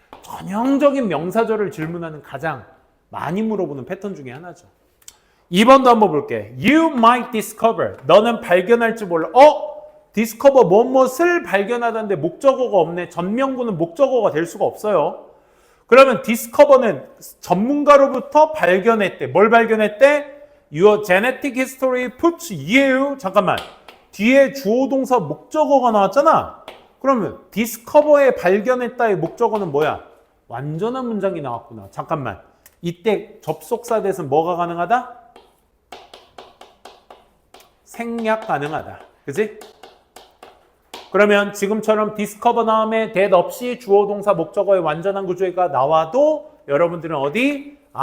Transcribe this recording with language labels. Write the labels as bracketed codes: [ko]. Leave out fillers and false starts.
[ko] 전형적인 명사절을 질문하는 가장 많이 물어보는 패턴 중에 하나죠. 2번도 한번 볼게. You might discover. 너는 발견할지 몰라. discover 무엇을 발견하다는데 목적어가 없네. 전명구는 목적어가 될 수가 없어요. 그러면 discover는 전문가로부터 발견했대. 뭘 발견했대? [en] Your genetic history puts you. [ko] 잠깐만. 뒤에 주어 동사 목적어가 나왔잖아. 그러면 discover에 발견했다의 목적어는 뭐야? 완전한 문장이 나왔구나. 잠깐만. 이때 접속사 대신 뭐가 가능하다? 생략 가능하다. 그지? 그러면 지금처럼 discover 다음에 that 없이 주어 동사 목적어의 완전한 구조가 나와도 여러분들은 어디?